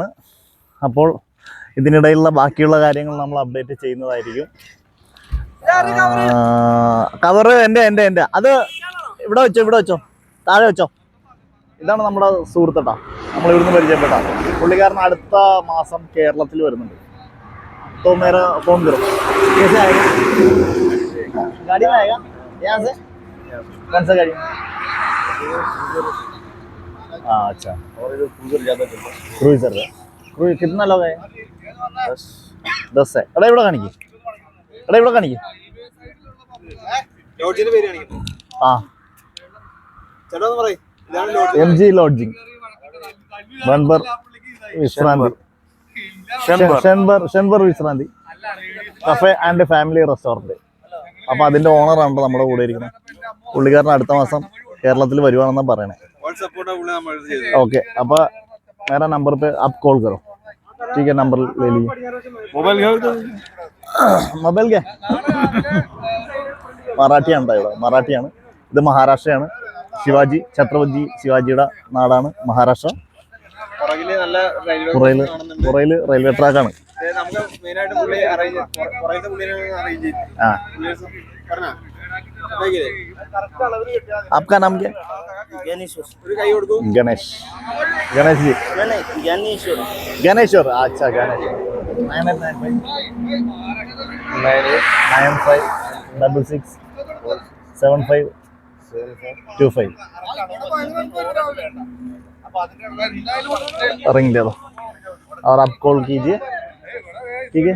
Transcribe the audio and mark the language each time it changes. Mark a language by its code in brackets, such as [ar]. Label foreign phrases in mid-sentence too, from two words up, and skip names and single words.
[ml] അപ്പോൾ ഇതിനിടയിലുള്ള ബാക്കിയുള്ള കാര്യങ്ങൾ നമ്മൾ അപ്ഡേറ്റ് ചെയ്യുന്നതായിരിക്കും. കവറ് എൻ്റെ അത് ഇവിടെ വെച്ചോ, താഴെ വെച്ചോ. ഇതാണ് നമ്മുടെ സുഹൃത്തേട്ടാ, നമ്മൾ ഇവിടുന്ന് പരിചയപ്പെട്ട പുള്ളിക്കാരൻ അടുത്ത മാസം കേരളത്തിൽ വരുന്നുണ്ട്. [hi] तो मेरा फोन करो, कैसे आएगा? गाड़ी में आएगा यहाँ से? कौन सा गाड़ी? हाँ अच्छा. और इधर क्रूजर ज़्यादा चलता है. क्रूजर कितना लोग है? 10 है. [ml] എടാ ഇവിടെ കാണിക്ക്. ആ MG ലോഡ്ജിങ് ബൺബർ വിശ്രാന്തി, ഷെൻബർ വിശ്രാന്തി കഫേ ആൻഡ് ഫാമിലി റെസ്റ്റോറൻറ്റ്. അപ്പോൾ അതിൻ്റെ ഓണറാണ് നമ്മുടെ കൂടെ ഇരിക്കുന്നത്. പുള്ളിക്കാരൻ അടുത്ത മാസം കേരളത്തിൽ വരുവാണെന്നാണ് പറയണേ. [hi] ओके. അപ്പോൾ मेरा नंबर पे आप कॉल करो, ठीक है? नंबर ले लीजिए. [ml] മൊബൈൽ क्या മറാഠിയാണ് ഇവിടെ, മറാഠിയാണ്. ഇത് മഹാരാഷ്ട്രയാണ്. ഛത്രപതി ശിവാജിയുടെ നാടാണ് മഹാരാഷ്ട്ര. പുറയിൽ റെയിൽവേ ട്രാക്കാണ്. [hi] आपका नाम क्या? गणेश जी. ज्ञानेश्वर. अच्छा ज्ञानेश्वर. 9856675525 रिंग दे दो और आप कॉल कीजिए, ठीक है?